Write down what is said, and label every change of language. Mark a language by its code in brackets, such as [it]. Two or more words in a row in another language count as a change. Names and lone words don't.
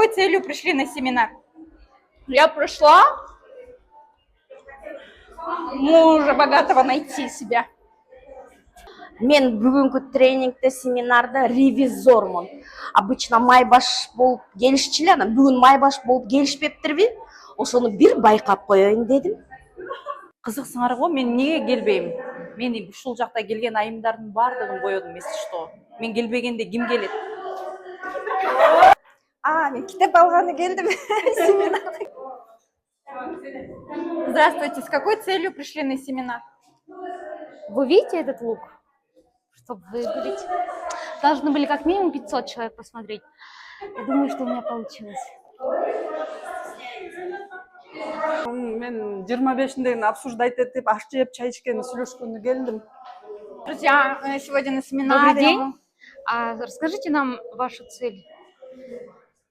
[ru] какой целью пришли на семинар? Я пришла мужа богатого найти себя. [ky] Мен бүгүнкү тренингте семинарда ревизормун. Обычно майбаш болуп келишчү эле, анан бүгүн майбаш болуп келишпептирби? Ошону бир байкап коеюн дедим. Кызыксыңар го, мен эмнеге келбейм? Мен ушул жакта келген айымдардын баардыгын боёдум, [ru] если что. [ky] Мен келбегенде ким келет? Мен китеп алганы келдим. Семинарга. [ru] Здравствуйте, с какой целью пришли на семинар? Вы видите этот лук? Чтобы выиграть. Должны были как минимум 500 человек посмотреть. Я думаю, что у меня получилось. [ky] Мен 25-ден обсуждать этип, аш жеп, чай ичкен, сүйлөшкөнгө келдим. [ru] Друзья, сегодня на семинаре. Добрый день. Расскажите нам вашу цель.